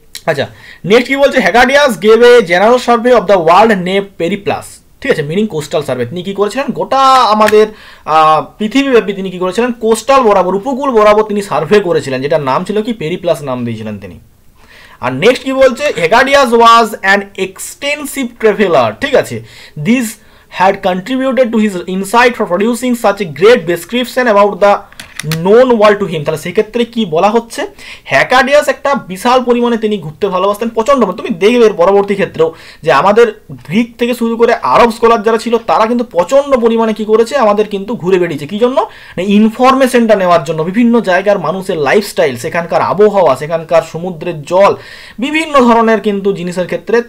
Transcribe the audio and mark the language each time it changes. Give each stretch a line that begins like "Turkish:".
Bangla: আচ্ছা, নেক্সট কি বলছে,
English: Hecataeus gave a general survey of the world name Periplus,
Bangla: ঠিক আছে,
English: Meaning coastal survey.
Bangla: তিনি কি করেছিলেন, গোটা আমাদের পৃথিবীব্যাপী তিনি কি করেছিলেন, কোস্টাল বরাবর, উপকূল বরাবর তিনি সার্ভে করেছিলেন, যেটার নাম ছিল কি, পেরিপ্লাস নাম দিয়েছিলেন তিনি। আর নেক্সট কি বলছে,
English: Hecataeus was an extensive traveller,
Bangla: ঠিক আছে।
English: This had contributed to his insight for producing such a great description about the known world to him।
Bangla: তাহলে সেক্ষেত্রে কি বলা হচ্ছে, হেকাডিয়াস একটা বিশাল পরিমাণে তিনি ঘুরতে ভালোবাসতেন, প্রচণ্ড। তুমি দেখবে পরবর্তী ক্ষেত্রেও যে আমাদের গ্রিক থেকে শুরু করে আরব স্কলার যারা ছিল, তারা কিন্তু প্রচণ্ড পরিমাণে কি করেছে, আমাদের কিন্তু ঘুরে বেড়িয়েছে। কি জন্য? ইনফরমেশনটা নেওয়ার জন্য, বিভিন্ন জায়গার মানুষের লাইফস্টাইল, সেখানকার আবহাওয়া, সেখানকার সমুদ্রের জল, বিভিন্ন ধরনের কিন্তু জিনিসের ক্ষেত্রে।